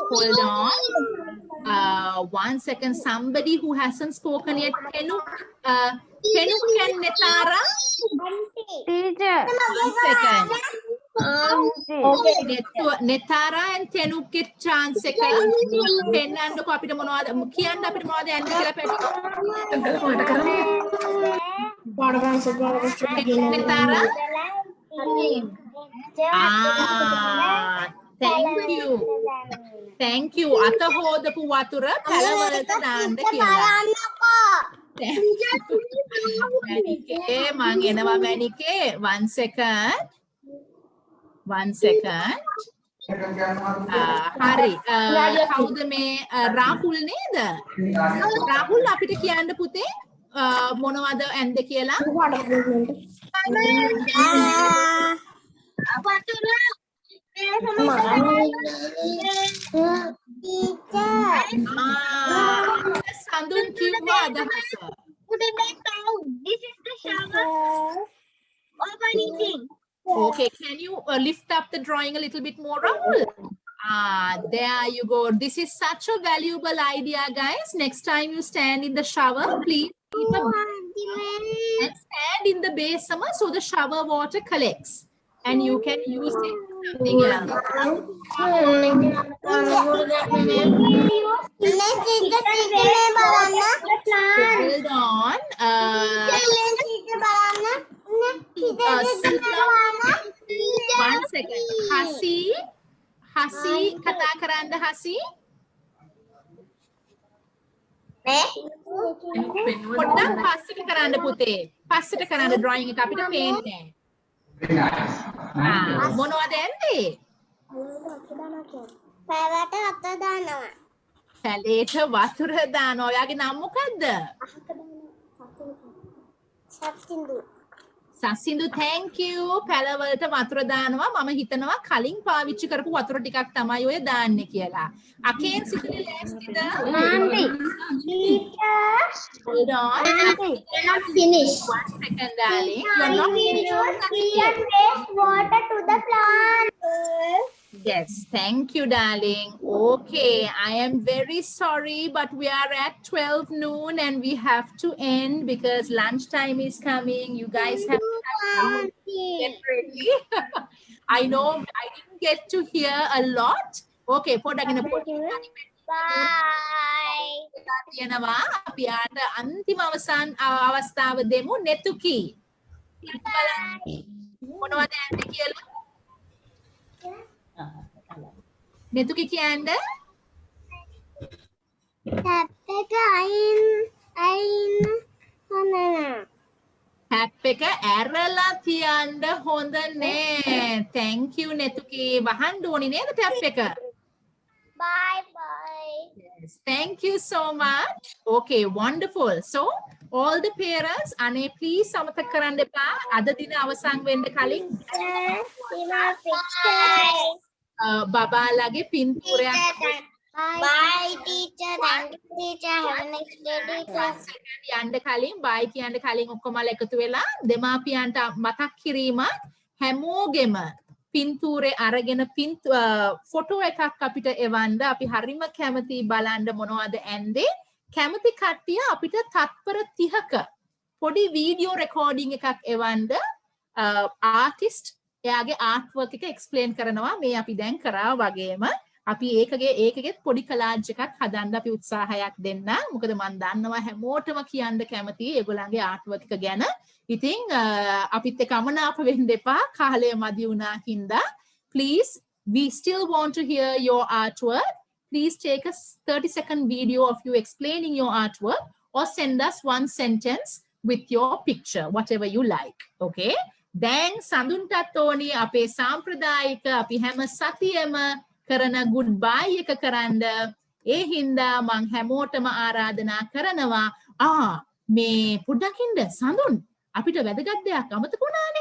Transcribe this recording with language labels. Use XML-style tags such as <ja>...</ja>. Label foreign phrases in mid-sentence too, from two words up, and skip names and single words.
<en>Hold on. 1 second. Somebody who hasn't spoken yet. Tenuk and Netara. Teacher. 1 second. Netara and Tenuk get chance</en> <si>එක පෙන්නන්නකො අපිට මොනවද කියන්න අපිට මොනවද යන්න කියලා</si> <en>Netara thank you</en> <si>අත හොදපු වතුර පැලවලට දාන්න කියලා මැනිකේ මං එනවා මැනිකේ</si> <en>1 second. 1 second. Hari.</en> <si>කවුද මේ රාහුල් නේද? රාහුල් අපිට කියන්න පුතේ මොනවද ඇන්ද කියලා? සඳුන් කිව්වා අදහස.</si> <en>This is the shower. Opening thing. Okay, can you lift up the drawing a little bit more, Rahul? There you go. This is such a valuable idea, guys. Next time you stand in the shower, please keep a and stand in the basin so the shower water collects and you can use it for something else. Hold on. One second.</en> <si>Hasi, කට කරන්ඩ Hasi. පොඩ්ඩක් පස්සට කරන්න පුතේ. පස්සට කරන්න drawing එක අපිට පේන්නේ නැහැ. මොනවද ඇන්දේ? පැලට වතුර දානවා. පැලේට වතුර දානවා. ඔයාගේ නම මොකද්ද? සත්සින්දු. සසින්දු</si> <en>thank you.</en> <si>පැලවලට වතුර දානවා. මම හිතනවා කලින් පාවිච්චි කරපු වතුර ටිකක් තමයි ඔය දාන්නේ කියලා. අකේන් සිතුනේ ලෑස්තිද?</si> <en>Auntie. Teacher. Hold on. Cannot finish. 1 second, darling. You're not Reuse wastewater to the plant. Yes, thank you, darling. Okay, I am very sorry, but we are at 12 noon and we have to end because lunchtime is coming. You guys have to get ready. I know I didn't get to hear a lot.</en> <si>Okay, පොඩ්ඩක්</si> <en>Bye.</en> <si>තියෙනවා. අපි ආට අන්තිම අවසන් අවස්ථාව දෙමු නෙතුකි. මොනවද ඇන්ද කියලා? නෙතුකි කියන්න Tap එක අයින් හොඳ හැප් එක ඇරලා තියන්න හොඳ නෑ.</si> <en>Thank you</en> <si>නෙතුකි. වහන්න ඕනි නේද ටැප් එක?</si> <en>Bye bye. Yes, thank you so much. Okay, wonderful. So, all the parents,</en> <si>අනේ please අමතක කරන්න එපා. අද දින අවසන් වෙන්න කලින් බබාලාගේ පින්තූරයක්</si> <en>Bye teacher. Thank you teacher. Have a nice day teacher.</en> <si>යන්න කලින් බයි කියන්න කලින් ඔක්කොමලා එකතු වෙලා දෙමාපියන්ට මතක් කිරීමක් හැමෝගෙම පින්තූරේ අරගෙන ෆොටෝ එකක් අපිට එවන්න. අපි හරිම කැමති බලන්න මොනවද ඇන්දේ. කැමති කට්ටිය අපිට තත්පර 30ක පොඩි</si> <en>video recording</en> <si>එකක් එවන්න. ආටිස්ට් එයාගේ</si> <en>art work</en> <si>එක එක්ස්ප්ලේන් කරනවා මේ අපි දැන් කරා වගේම. අපි ඒකගෙත් පොඩි කලාජ් එකක් හදන්න අපි උත්සාහයක් දෙන්න. මොකද මම දන්නවා හැමෝටම කියන්න කැමතියි ඒගොල්ලන්ගේ</si> <en>art work</en> <si>එක ගැන. ඉතින් අපිත් එක්ක අමනාප වෙන්න එපා. කාලය මදි වුණා හින්දා.</si> <en>Please, we still want to hear your artwork. Please take a 30-second video of you explaining your artwork or send us one sentence with your picture, whatever you like.</en> <si>Okay? දැන් සඳුන්ටත් ඕනි අපේ සාම්ප්‍රදායික අපි හැම සතියෙම කරන goodbye එක කරන්න. ඒ හින්දා මං හැමෝටම ආරාධනා කරනවා මේ පොඩ්ඩක් ඉන්න සඳුන් අපිට වැදගත් දෙයක් අමතක වුණානේ.</si>